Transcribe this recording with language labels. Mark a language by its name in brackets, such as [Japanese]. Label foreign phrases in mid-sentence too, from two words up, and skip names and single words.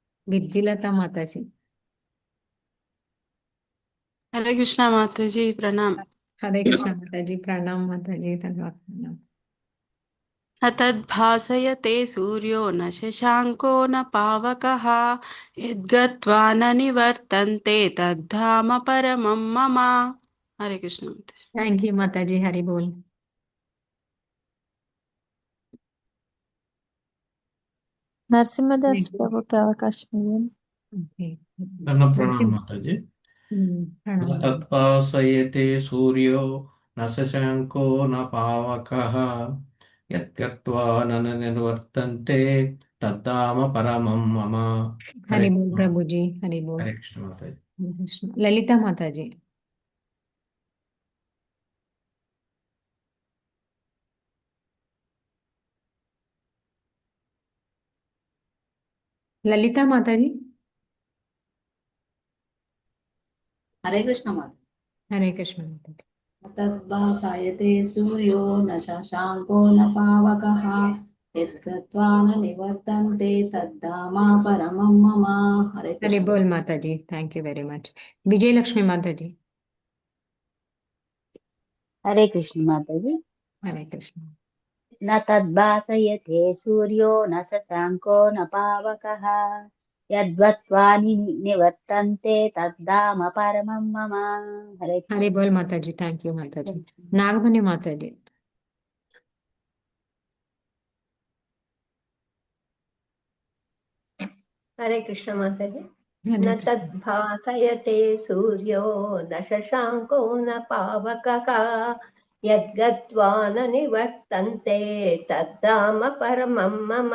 [Telugu] విద్యులత మాతాజీ. [Hindi] हरे कृष्णा माता जी प्रणाम। हरे कृष्णा माताजी, प्रणाम माताजी, धन्यवाद प्रणाम। [Sanskrit] न तद्भासयते सूर्यो न शशाङ्को न पावकः यद्गत्वा न निवर्तन्ते तद्धाम परमं मम। [Hindi] हरे कृष्ण माता जी। [English] thank you [Hindi] माताजी, हरि बोल। [Telugu] నరసింహదాస్ [English] Thank you. [Telugu] ప్రభుకి అవకాశం ఇవ్వండి. [English] Okay. [Telugu] ధన ప్రణామ నరసింహ మాతాజీ. ప్రణామం. [Sanskrit] న తద్భాసయతే సూర్యో న శశాంకో న పావకః యద్గత్వా న నివర్తంతే తద్ధామ పరమం మమ. హరే [Hindi] हरि बोल [Telugu] కృష్ణ. [Hindi] प्रभु जी, हरि बोल। [Telugu] హరే కృష్ణ మాతాజీ. [Hindi] हरे कृष्ण। ललिता माताजी। ललिता माताजी। हरे कृष्ण माता। हरे कृष्ण माताजी। [Sanskrit] तद्भासायते सूर्यो न शशाङ्को न पावकः यद्गत्वा न निवर्तन्ते तद्धामा परमं मम। [Hindi] हरे हरि कृष्ण। बोल माताजी, [English] thank you very much. [Hindi] विजय लक्ष्मी माताजी। हरे कृष्ण माता जी। हरे कृष्ण। [Sanskrit] न तद्भासयते सूर्यो न शशाङ्को न पावकः यद्गत्वा निवर्तन्ते तद्धाम परमं मम। [Hindi] हरे हरि कृष्ण। बोल माताजी, [English] thank you [Hindi] माताजी। नागमणि माताजी। हरे कृष्ण माता जी। हरे न कृष्ण। [Sanskrit] तद्भासयते सूर्यो न शशाङ्को न पावकः यद्गत्वा न निवर्तन्ते तद्धाम परमं मम।